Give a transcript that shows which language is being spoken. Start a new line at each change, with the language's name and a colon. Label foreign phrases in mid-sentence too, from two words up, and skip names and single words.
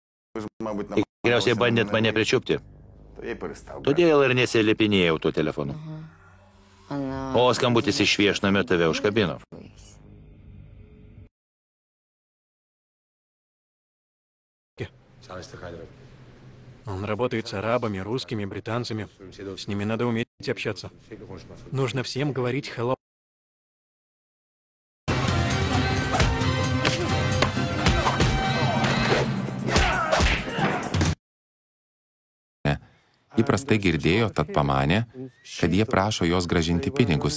Lithuanian: Tikriausiai bandėt mane pričiupti. Todėl ir nesilipinėjau tuo telefonu. O skambutis iš viešnamio tave užkabino.
Russian: Он работает с арабами, русскими, британцами. С ними надо уметь общаться. Нужно всем говорить hello.
Lithuanian: Įprastai girdėjo, tad pamanė, kad jie prašo jos grąžinti pinigus.